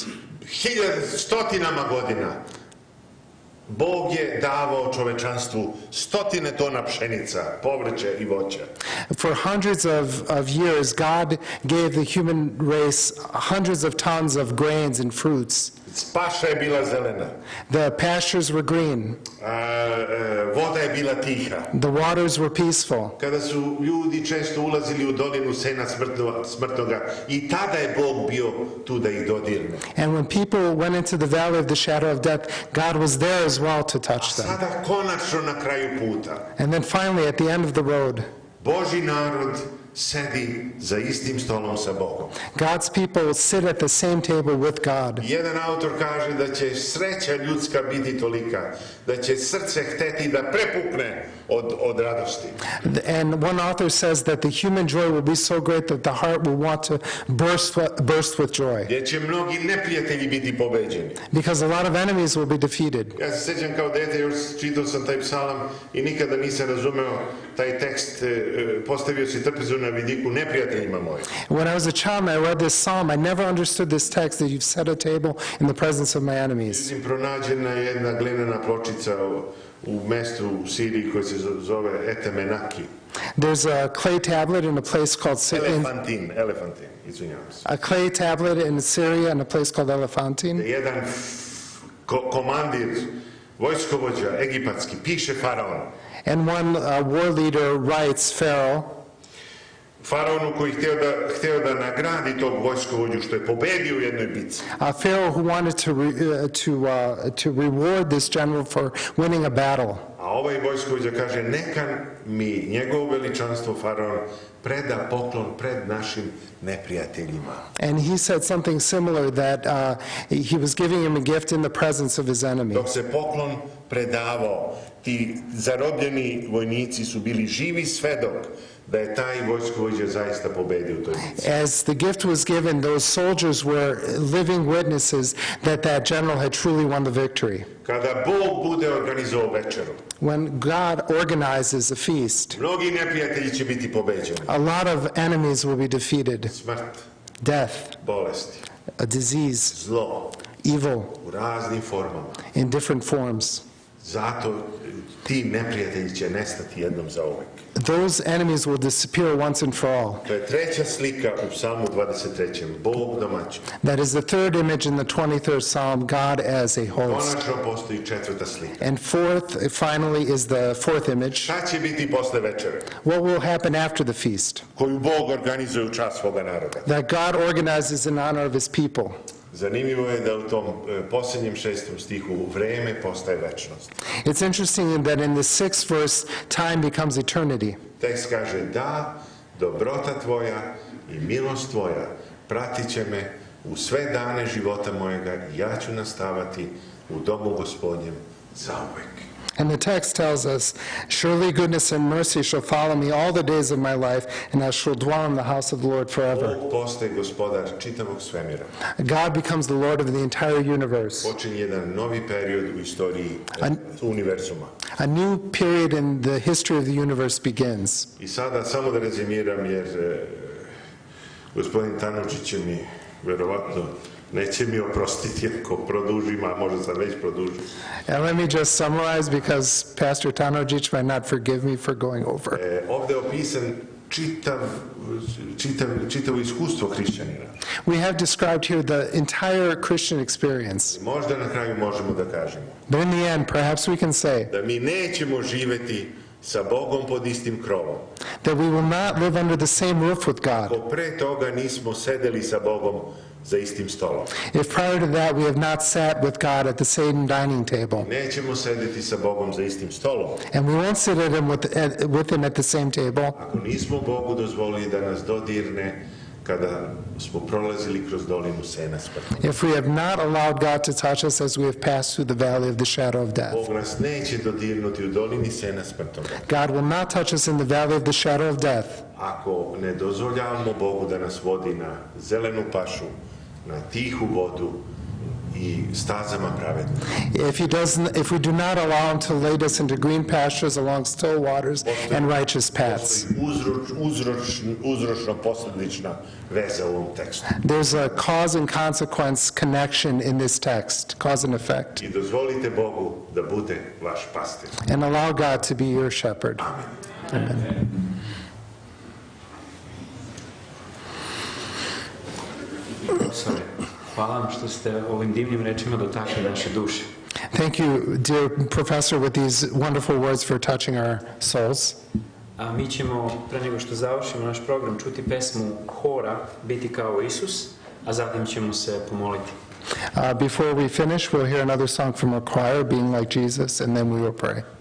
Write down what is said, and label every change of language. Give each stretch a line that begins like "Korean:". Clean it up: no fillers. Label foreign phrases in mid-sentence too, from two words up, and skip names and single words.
Serbian: Stotinama godina Bog je davao čovečanstvu 100 tona pšenica, povrće i voća.
English: For hundreds of years, God gave the human race hundreds of tons of grains and fruits.
Serbian: Paša je bila zelena.
English: The pastures were green.
Serbian: Voda je bila tiha.
English: The waters were peaceful.
Serbian: Kada su ljudi često ulazili u dolinu sena smrtnoga, i tada je Bog bio tu da ih dodirne.
English: And when people went into the valley of the shadow of death, God was there as well to touch them.
Serbian: Sada konačno na kraju puta.
English: And then finally, at the end of the road,
Serbian: Božji narod sedi za istim stolom sa Bogom.
English: God's people sit at the same table with God.
Serbian: Jedan autor kaže da će sreća ljudska biti tolika, da će srce hteti da prepukne od radosti.
English: And one author says that the human joy will be so great that the heart will want to burst with joy.
Serbian: Gdje će mnogi neprijatelji biti pobeđeni.
English: Because a lot of enemies will be defeated.
Serbian: Ja se sjećam kao dete, još čitao sam taj psalam i nikada nisam razumeo taj tekst, postavio si trpezu na vidiku neprijateljima moji.
English: When I was a child and I read this psalm, I never understood this text that you've set a table in the presence of my enemies.
Serbian: Pronađena je jedna glinena pločica u mestu u Siriji koji se zove Etemenaki.
English: There's a clay tablet in a place called
Serbian: Elefantin, izvinjavam se.
English: a clay tablet in Syria in a place called Elephantine.
Serbian: Jedan komandir, vojskovođa egipatski, piše faraon.
English: And one war leader writes Pharaoh,
Serbian: Faraonu koji hteo da nagradi tog vojskovođu što je pobedio u jednoj bitci.
English: Pharaoh who wanted to reward this general for winning a battle.
Serbian: A ovaj vojskovođa kaže, neka mi njegovo veličanstvo faraon preda poklon pred našim neprijateljima.
English: And he said something similar, that he was giving him a gift in the presence of his enemy.
Serbian: Dok se poklon predavao, ti zarobljeni vojnici su bili živi svedok da je taj vojskovođa zaista pobedio u toj bitci.
English: As the gift was given, those soldiers were living witnesses that that general had truly won the victory.
Serbian: Kada Bog bude organizovao večeru,
English: When God organizes a feast,
Serbian: mnogi neprijatelji će biti pobeđeni.
English: a lot of enemies will be defeated.
Serbian: Smrt,
English: Death,
Serbian: bolesti,
English: a disease,
Serbian: zlo
English: evil
Serbian: u raznim formama.
English: in different forms.
Serbian: Zato ti neprijatelji će nestati jednom zauvek.
English: Those enemies will disappear once and for all.
Serbian: To je treća slika u Psalmu 23. Bog domaćin.
English: That is the third image in the 23rd Psalm, God as a host.
Serbian: Konačno postoji četvrta slika.
English: And fourth, finally, is the fourth image.
Serbian: Šta će biti posle večere?
English: What will happen after the feast?
Serbian: Koju Bog organizuje u čast svoga naroda.
English: That God organizes in honor of his people.
Serbian: Zanimljivo je da u tom posljednjem 6. stihu vreme postaje večnost.
English: It's interesting that in the 6th verse, time becomes eternity.
Serbian: Tekst kaže, da, dobrota tvoja i milost tvoja pratit će me u sve dane života mojega i ja ću nastavati u domu Gospodnjem zauvek.
English: And the text tells us, surely goodness and mercy shall follow me all the days of my life, and I shall dwell in the house of the Lord forever.
Serbian: Bog postaje gospodar čitavog svemira.
English: God becomes the Lord of the entire universe.
Serbian: Počinje jedan novi period u istoriji univerzuma.
English: A new period in the history of the universe begins.
Serbian: I sada samo da rezimiram, jer gospodin Tanučić će mi verovatno neće mi oprostiti ako produžim, a možda sam već produžio.
English: And let me just summarize, because Pastor Tanučić might not forgive me for going over.
Serbian: Ovdje je opisan čitavo iskustvo hrišćanina.
English: We have described here the entire Christian experience.
Serbian: Možda na kraju možemo da kažemo
English: But in the end, perhaps we can say
Serbian: da mi nećemo živeti sa Bogom pod istim krovom.
English: That we will not live under the same roof with God.
Serbian: Ako pre toga nismo sedeli sa Bogom za istim stolom.
English: If prior to that we have not sat with God at the same dining table.
Serbian: Nećemo sedeti sa Bogom za istim stolom.
English: And we won't sit with him at the same table.
Serbian: Ako nismo Bogu dozvolili da nas dodirne kada smo prolazili kroz dolinu sena smrti.
English: If we have not allowed God to touch us as we have passed through the valley of the shadow of death.
Serbian: Bog nas neće dodirnuti u dolini sena smrtom.
English: God will not touch us in the valley of the shadow of death.
Serbian: Ako ne dozvoljavamo Bogu da nas vodi na zelenu pašu, na tihu vodu I stazama pravednih.
English: If we do not allow him to lead us into green pastures along still waters and righteous paths.
Serbian: Uzročno-posledična veza u ovom tekstu.
English: There's a cause and consequence connection in this text, cause and effect.
Serbian: I dozvolite Bogu da bude vaš pastir.
English: And allow God to be your shepherd.
Serbian: Amen. Hvala vam što ste ovim divnim rečima dotakli naše duše.
English: Thank you, dear professor, with these wonderful words for touching our souls.
Serbian: A mi ćemo, pre nego što završimo naš program, čuti pesmu hora Biti kao Isus, a zatim ćemo se pomoliti.
English: Before we finish, we'll hear another song from our choir, Being Like Jesus, and then we will pray.